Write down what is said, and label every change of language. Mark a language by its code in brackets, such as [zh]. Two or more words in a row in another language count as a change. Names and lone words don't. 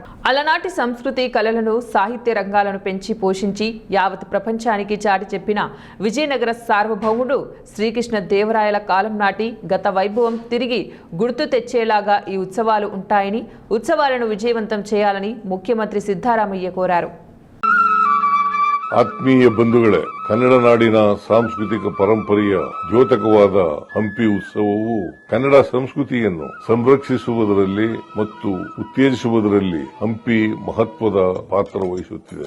[te] అలనాటి సంస్కృతి, కళలను, సాహిత్య రంగాలను పెంచి పోషించి యావత్ ప్రపంచానికి చాటి చెప్పిన విజయనగర సార్వభౌముడు శ్రీకృష్ణ దేవరాయల కాలం నాటి గత వైభవం తిరిగి గుర్తు తెచ్చేలాగా ఈ ఉత్సవాలు ఉంటాయని, ఉత్సవాలను విజయవంతం చేయాలని ముఖ్యమంత్రి ಸಿದ್ದರಾಮಯ್ಯ కోరారు. [kn] ಆತ್ಮೀಯ ಬಂಧುಗಳೇ, ಕನ್ನಡ ನಾಡಿನ ಸಾಂಸ್ಕೃತಿಕ ಪರಂಪರೆಯ ದ್ಯೋತಕವಾದ ಹಂಪಿ ಉತ್ಸವವು ಕನ್ನಡ ಸಂಸ್ಕೃತಿಯನ್ನು ಸಂರಕ್ಷಿಸುವುದರಲ್ಲಿ ಮತ್ತು ಉತ್ತೇಜಿಸುವುದರಲ್ಲಿ ಹಂಪಿ ಮಹತ್ವದ ಪಾತ್ರ ವಹಿಸುತ್ತಿದೆ.